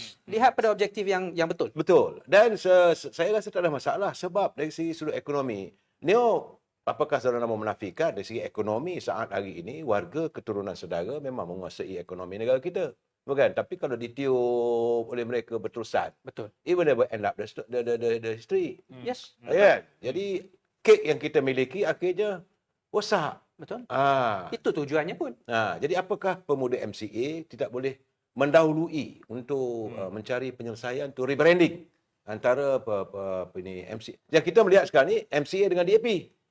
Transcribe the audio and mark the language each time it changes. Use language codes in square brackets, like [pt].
[ms] Lihat pada objektif yang betul. Betul. Dan saya rasa tak ada masalah sebab dari segi sudut ekonomi, apakah saudara mahu menafikan dari segi ekonomi saat hari ini warga keturunan saudara memang menguasai ekonomi negara kita, bukan? Tapi kalau ditiup oleh mereka berterusan, betul. [en] Even they will end up the history. [ms] Ya. Jadi kek yang kita miliki akhirnya rosak. Betul. Ah. Itu tujuannya pun. Jadi apakah pemuda MCA tidak boleh mendahului untuk mencari penyelesaian untuk rebranding antara ini MC. Yang kita melihat sekarang ni MCA dengan DAP.